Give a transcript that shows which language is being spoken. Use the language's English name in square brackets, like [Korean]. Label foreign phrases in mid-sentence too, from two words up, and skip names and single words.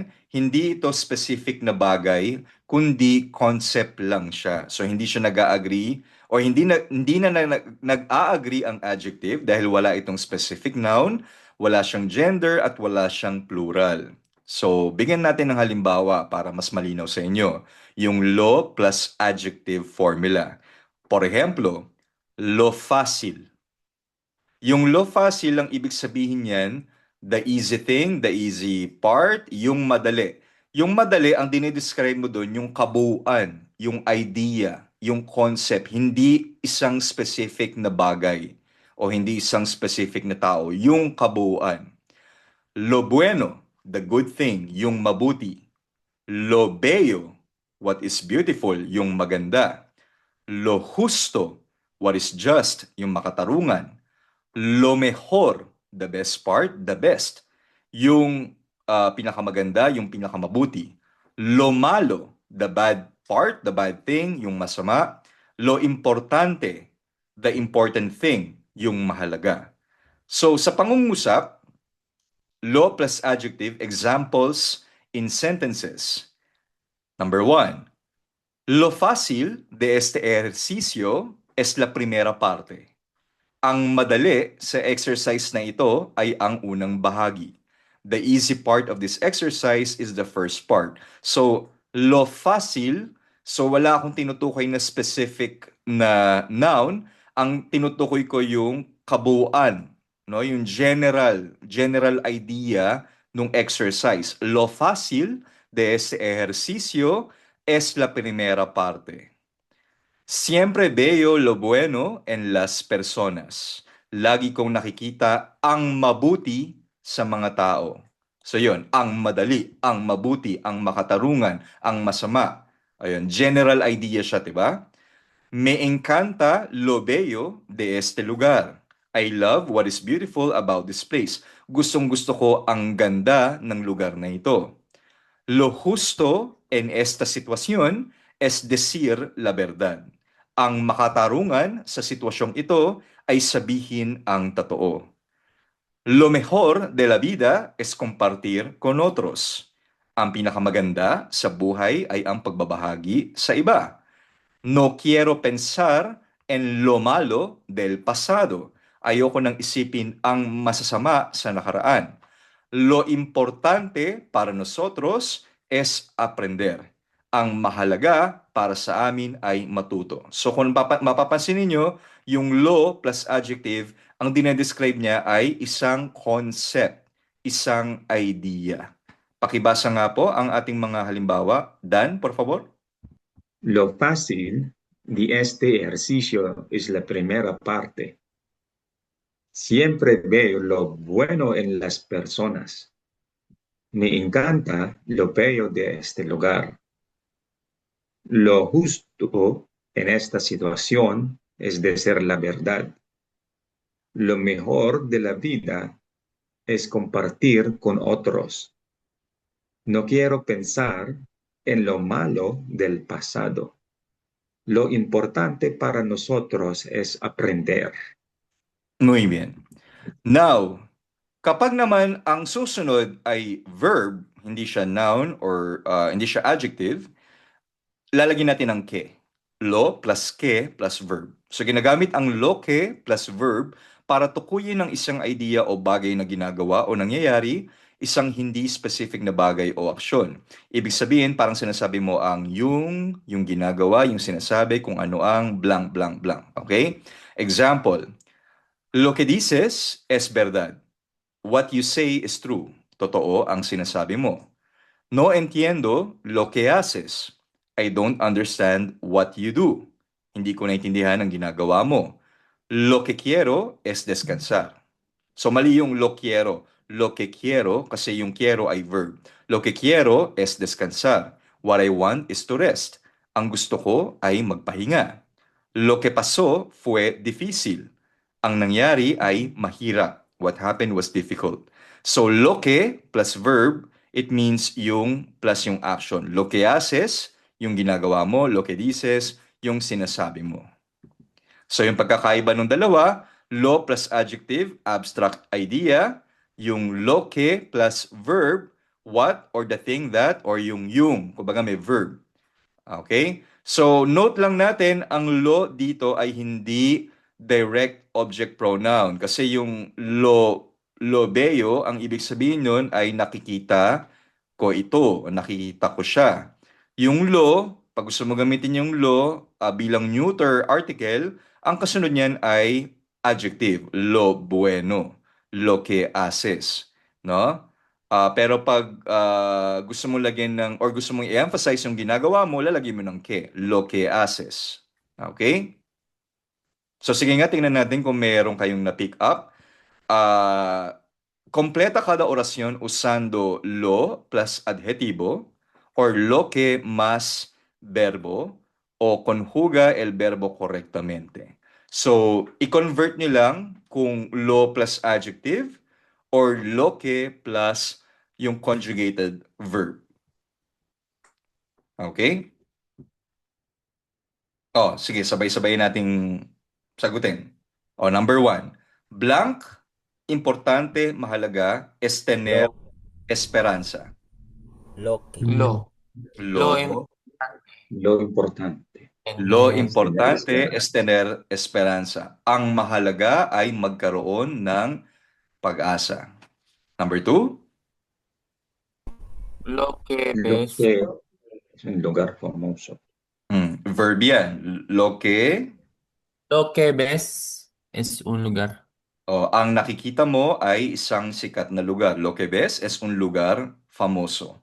[Filipino] Hindi ito specific na bagay, kundi concept lang siya. So, hindi siya nag-a-agree o hindi na nag-a-agree ang adjective dahil wala itong specific noun, wala siyang gender at wala siyang plural. So, bigyan natin ng halimbawa para mas malinaw sa inyo. Yung lo [English] plus adjective formula. [Spanish] Por ejemplo, lo fácil. Yung lo fácil, [Filipino] ang ibig sabihin niyan, [English] the easy thing, the easy part, [Filipino] yung madali. Yung madali, ang dinidescribe mo doon, yung kabuuan, yung idea, yung concept, hindi isang specific na bagay o hindi isang specific na tao, yung kabuuan. [Spanish] Lo bueno, [English] the good thing, [Filipino] yung mabuti. [Spanish] Lo bello, [English] what is beautiful, [Filipino] yung maganda. [Spanish] Lo justo, [English] what is just, [Filipino] yung makatarungan. [Spanish] Lo mejor, [English] the best part, the best. [Filipino] Yung pinakamaganda, yung pinakamabuti. [Spanish] Lo malo, [English] the bad part, the bad thing, [Filipino] yung masama. [Spanish] Lo importante, [English] the important thing, [Filipino] yung mahalaga. So sa pangungusap, [English] lo plus adjective, examples in sentences. Number 1. [Spanish] Lo fácil de este ejercicio es la primera parte. [Filipino] Ang madali sa exercise na ito ay ang unang bahagi. [English] The easy part of this exercise is the first part. [Filipino] So, [Spanish] lo fácil, [Filipino] so wala akong tinutukoy na specific na noun. Ang tinutukoy ko yung kabuuan, no? Yung [English] general idea [Filipino] ng exercise. [Spanish] Lo fácil de ese ejercicio es la primera parte. Siempre veo lo bueno en las personas. [Filipino] Lagi kong nakikita ang mabuti sa mga tao. So yun, ang madali, ang mabuti, ang makatarungan, ang masama. Ayun, [English] general idea [Filipino] siya, 'di ba? [Spanish] Me encanta lo bello de este lugar. [English] I love what is beautiful about this place. [Filipino] Gustong-gusto ko ang ganda ng lugar na ito. [Spanish] Lo justo en esta situación es decir la verdad. [Filipino] Ang makatarungan sa sitwasyong ito ay sabihin ang totoo. [Spanish] Lo mejor de la vida es compartir con otros. [Filipino] Ang pinakamaganda sa buhay ay ang pagbabahagi sa iba. [Spanish] No quiero pensar en lo malo del pasado. [Filipino] Ayoko nang isipin ang masasama sa nakaraan. [Spanish] Lo importante para nosotros es aprender. [Filipino] Ang mahalaga para sa amin ay matuto. So kung mapapansin niyo, yung lo [English] plus adjective, [Filipino] ang dinedescribe niya ay isang concept, isang idea. Pakibasa nga po ang ating mga halimbawa. [Spanish] Dan, por favor. Lo fácil de este ejercicio es la primera parte. Siempre veo lo bueno en las personas. Me encanta lo bello de este lugar. Lo justo en esta situación es decir la verdad. Lo mejor de la vida es compartir con otros. No quiero pensar en lo malo del pasado. Lo importante para nosotros es aprender. Muy bien. [Filipino] Now, kapag naman ang susunod ay verb, hindi siya noun or hindi siya adjective, lalagyan natin ng ke. [English] Lo plus ke plus verb. [Filipino] So ginagamit ang lo ke [English] plus verb [Filipino] para tukuyin ng isang idea o bagay na ginagawa o nangyayari, isang hindi specific na bagay o aksyon. Ibig sabihin, parang sinasabi mo ang yung ginagawa, yung sinasabi kung ano ang [English] blank, blank, blank. [Filipino] Okay? [English] Example, [Spanish] lo que dices es verdad. [English] What you say is true. [Filipino] Totoo ang sinasabi mo. [Spanish] No entiendo lo que haces. [English] I don't understand what you do. [Filipino] Hindi ko naintindihan ang ginagawa mo. [Spanish] Lo que quiero es descansar. [Filipino] So mali yung [Spanish] lo quiero. Lo que quiero, [Filipino] kasi yung quiero ay verb. [Spanish] Lo que quiero es descansar. [English] What I want is to rest. [Filipino] Ang gusto ko ay magpahinga. [Spanish] Lo que pasó fue difícil. [Filipino] Ang nangyari ay mahirap. [English] What happened was difficult. So [Spanish] lo que [English] plus verb, it means yung plus yung action. [Spanish] Lo que haces, [Filipino] yung ginagawa mo. [Spanish] Lo que dices, [Filipino] yung sinasabi mo. So yung pagkakaiba ng dalawa, lo [English] plus adjective, abstract idea. Yung [Spanish] lo que [English] plus verb, what or the thing that or [Filipino] yung, kumbaga may [English] verb. [Filipino] Okay? So note lang natin, ang lo dito ay hindi [English] direct object pronoun. [Filipino] Kasi yung [Spanish] lo beo, [Filipino] ang ibig sabihin nun ay nakikita ko ito, o nakikita ko siya. Yung lo, pag gusto mo gamitin yung lo bilang [English] neuter article, [Filipino] ang kasunod niyan ay adjective, [Spanish] lo bueno, lo que haces, [Filipino] no? Pero pag gusto mo lagyan ng or gusto mong i-emphasize yung ginagawa mo, lalagyan mo ng ke, [Spanish] lo que haces. [Filipino] Okay? So sige nga, tingnan natin kung meron kayong na-pick up. [Spanish] Ah, completa cada oración usando lo plus adjetivo or lo que más verbo o conjuga el verbo correctamente. [Filipino] So, i-convert nyo lang kung lo [English] plus adjective [Filipino] or [Spanish] lo que [Filipino] plus yung [English] conjugated verb. [Filipino] Okay? Oh, sige, sabay-sabay nating sagutin. [English] Oh, number one. Blank, importante, mahalaga, [Spanish] es tener Lo, esperanza. Loki. Lo. Lo Lo, Lo importante. lo en importante es tener esperanza. [Filipino] Ang mahalaga ay magkaroon ng pag-asa. [English] Number two. [Spanish] lo que Lo ves, que es un lugar famoso. Verb yan. Lo que, lo que ves es un lugar. [Filipino] ang nakikita mo ay isang sikat na lugar. [Spanish] Lo que ves es un lugar famoso.